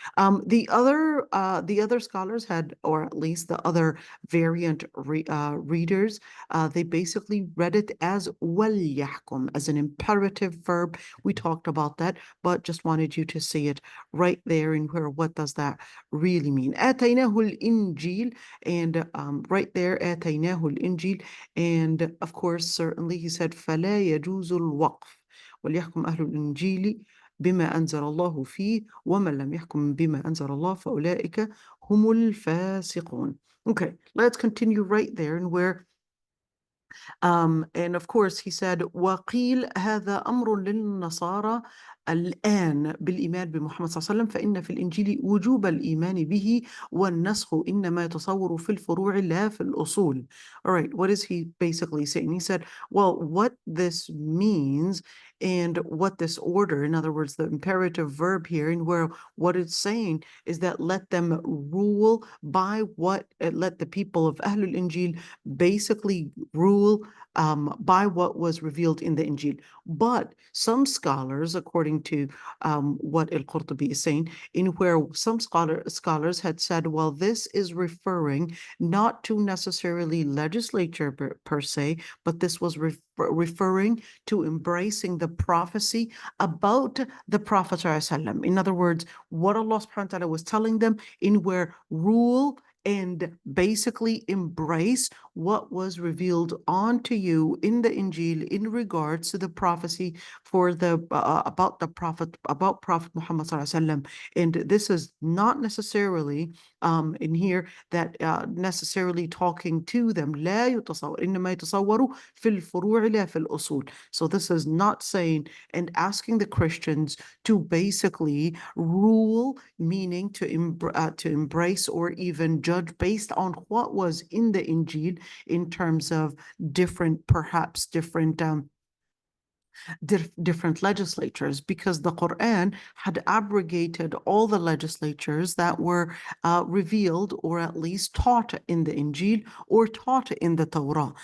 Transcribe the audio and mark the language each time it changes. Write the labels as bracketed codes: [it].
[en] The other scholars had, or at least the other variant readers, they basically read it as [ar] وَلْيَحْكُمْ, [en] as an imperative verb. We talked about that, but just wanted you to see it right there in where, what does that really mean? [ar] آتَيْنَاهُ الْإِنْجِيلِ, [en] and right there, [ar] آتَيْنَاهُ الْإِنْجِيلِ, [en] and of course, certainly he said, [ar] فَلَا يَجُوزُ الْوَقْفُ وَلْيَحْكُمْ أَهْلُ الْإِنْجِيلِ بما أنزل الله فيه ومن لم يحكم بما أنزل الله فأولئك هم الفاسقون. [en] Okay, let's continue right there, and where and of course he said [ar] وقيل هذا أمر للنصارى الآن بالإيمان بمحمد صلى الله عليه وسلم فإن في الإنجيل وجوب الإيمان به والنسخ إنما يتصور في الفروع لا في الأصول. [en] All right, what is he basically saying? He said, well, what this means and what this order, in other words, the imperative verb here, and where what it's saying is that let them rule by what, let the people of Ahlul Injil basically rule by what was revealed in the Injil. But some scholars, according to what Al-Qurtubi is saying, in where some scholars had said, well, this is referring not to necessarily legislature per se, but this was referring to embracing the prophecy about the Prophet ﷺ. In other words, what Allah subhanahu wa ta'ala was telling them, in where rule and basically embrace what was revealed onto you in the Injil in regards to the prophecy for the about Prophet Muhammad sallallahu alaihi wasallam. And this is not necessarily in here that necessarily talking to them. [ar] لا يتصور إنما يتصور في الفروع لا في الأصول. [en] So this is not saying and asking the Christians to basically rule, meaning to embrace or even judge based on what was in the Injil in terms of perhaps different different legislatures, because the Quran had abrogated all the legislatures that were revealed or at least taught in the Injil or taught in the Torah.